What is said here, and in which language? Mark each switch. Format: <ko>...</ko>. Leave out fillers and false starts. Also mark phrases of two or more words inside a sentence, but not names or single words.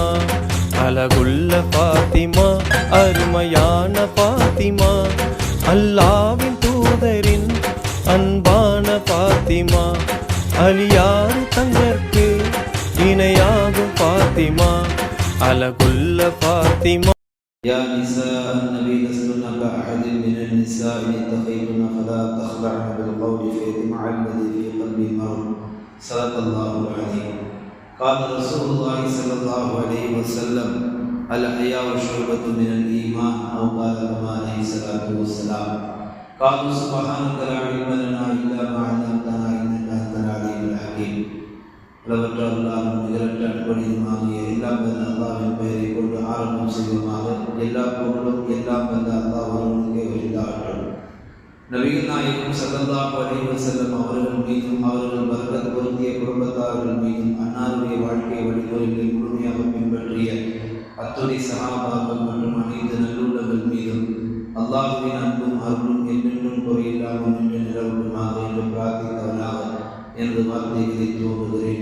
<ta>அழகுள்ள பாத்திமா அருமையான பாத்திமா அல்லாவின் தூதரின் அன்பான பாத்திமா. அலியாறு தங்கற்கு இணையாகும் பாத்திமா அழகுள்ள பாத்திமா.</ta> <ar>يا نساء النبي لستن كأحد من النساء إن اتقيتن فلا تخضعن بالقول فيطمع الذي في قلبه مرض. صدق الله العظيم. قال رسول الله صلى الله عليه وسلم الحياء شعبة من الإيمان أو قال كما عليه الصلاة والسلام. قالوا سبحانك لا علم لنا إلا ما علمتنا إنك أنت العليم الحكيم.</ar> <ta>அளவற்ற அல்லாஹ்வும் நிகரற்ற அன்புடையதுமாகிய எல்லாம் வல்ல அல்லாஹ்வின் பெயரை கொண்டு ஆரம்பம் செய்வோமாக. எல்லா பொருளும் எல்லாம் வல்ல அல்லாஹ் ஒருவனுக்கே உரித்தாகட்டும். நபிகள் நாயகம்</ta> <ar>صلى الله عليه وسلم</ar> <ta>அவர்கள் மீதும் அவர்கள் பரக்கத் பொருந்திய குடும்பத்தார்கள் மீதும் அன்னாருடைய வாழ்க்கை வழிமுறைகளை முழுமையாக பின்பற்றிய அத்துணை சஹாபாக்கள் மற்றும் அனைத்து நல்லுள்ளங்கள் மீதும் அல்லாஹ்வின் அன்பும் அருளும் என்றென்றும் குறையில்லாமல் நின்று நிலவட்டுமாக என்று பிரார்த்தித்தவனாக எனது வார்த்தைகளை துவங்குகிறேன்.</ta>